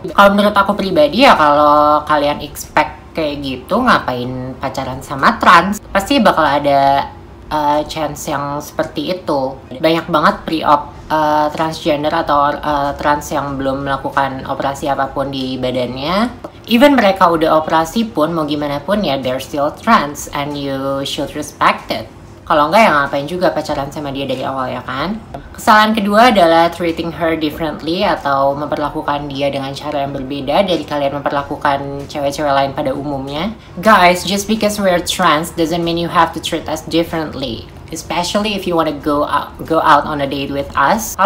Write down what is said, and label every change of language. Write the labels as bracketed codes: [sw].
[id] Kalau menurut aku pribadi ya, kalau kalian expect kayak gitu, ngapain pacaran sama trans? Pasti bakal ada chance yang seperti itu. Banyak banget pre-op transgender atau trans yang belum melakukan operasi apapun di badannya. [en] Even [id] mereka udah operasi pun, mau gimana pun ya, [en] they're still trans and you should respect it. [id] Kalau enggak ya ngapain juga pacaran sama dia dari awal, ya kan? Kesalahan kedua adalah [en] treating her differently [id] atau memperlakukan dia dengan cara yang berbeda dari kalian memperlakukan cewek-cewek lain pada umumnya. [en] Guys, just because we're trans doesn't mean you have to treat us differently. Especially if you want to go out on a date with us.